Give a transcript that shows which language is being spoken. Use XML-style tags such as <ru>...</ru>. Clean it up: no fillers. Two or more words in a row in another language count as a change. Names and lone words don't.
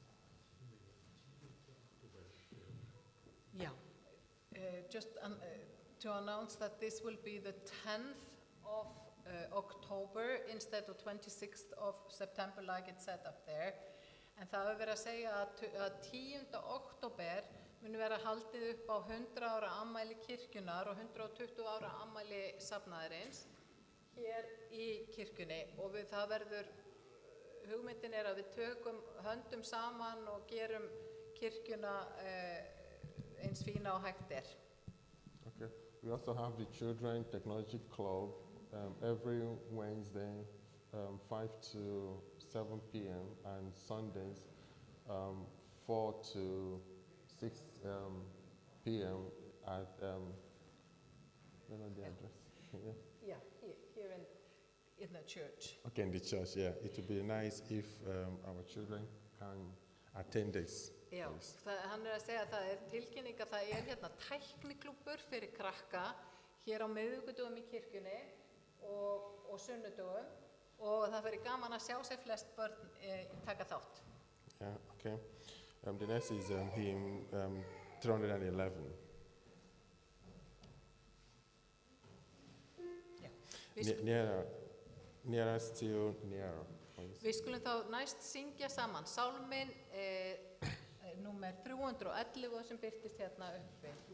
<en>Yeah, just to announce that this will be the 10th of October instead of 26th of September like it said up there.</en> <is>En það hefur verið að segja að 10. október mun vera haldið upp á 100 ára afmæli kirkjunnar og 120 ára afmæli safnaðarins hér í kirkjunni og það verður, hugmyndin er að við tökum höndum saman og gerum kirkjuna eins fína og hægt er.</is> <en>Okay. We also have the Children Technology Club every Wednesday 5 to 7 p.m. and Sundays 4 to 6 p.m. at you know the address? Yeah, here in the church. Okay, in the church, yeah. It would be nice if our children can attend this.</en> <is>Já, hann að segja að það tilkynning að það hérna tækniklúbbur fyrir krakka hér á miðvikudögum í kirkjunni og sunnudögum og það verður gaman að sjá sér flest börn taka þátt.</is> <en>Yeah, okay. The next is hymn 311. Yeah. Nearer, still nearer.</en> <is>Við skulum þá næst syngja saman sálminn númer 311 sem birtist hérna uppi.</is>